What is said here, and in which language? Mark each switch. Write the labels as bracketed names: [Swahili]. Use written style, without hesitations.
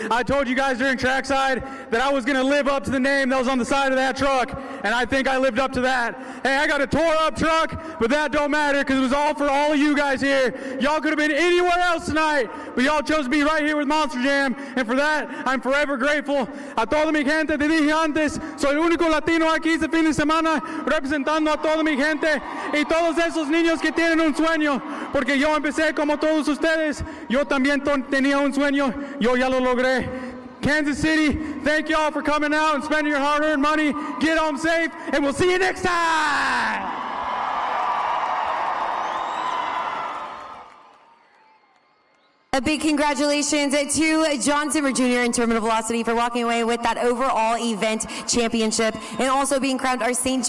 [English] I told you guys during trackside that I was going to live up to the name that was on the side of that truck, and I think I lived up to that. Hey, I got a tore up truck, but that don't matter because it was all for all of you guys here. Y'all could have been anywhere else tonight, but y'all chose to be right here with Monster Jam, and for that, I'm forever grateful. I told [Spanish] mi gente, te dije antes, soy el único latino aquí este fin de semana representando a toda mi gente y todos esos niños que tienen un sueño, porque yo empecé como todos ustedes, yo también tenía un sueño, yo ya lo logré. [English] Kansas City, thank y'all for coming out and spending your hard-earned money. Get home safe, and we'll see you next time! A big congratulations to John Zimmer Jr. in terminal velocity for walking away with that overall event championship and also being crowned our St.